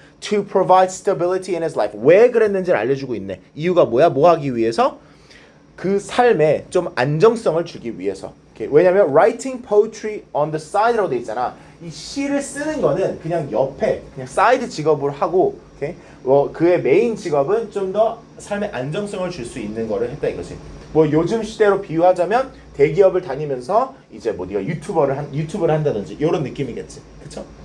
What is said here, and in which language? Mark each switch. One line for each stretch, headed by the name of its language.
English: To provide stability in his life.
Korean: 왜 그랬는지를 알려주고 있네. 이유가 뭐야? 뭐 하기 위해서? 그 삶에 좀 안정성을 주기 위해서. 왜냐면
English: writing poetry on the side
Korean: 라고 돼 있잖아. 이 시를 쓰는 거는 그냥 옆에 그냥 사이드 직업을 하고, 그의 메인 직업은 좀 더 삶의 안정성을 줄 수 있는 거를 했다 이거지. 뭐 요즘 시대로 비유하자면 대기업을 다니면서 이제 뭐 네가 유튜브를 한다든지 이런 느낌이겠지, 그렇죠?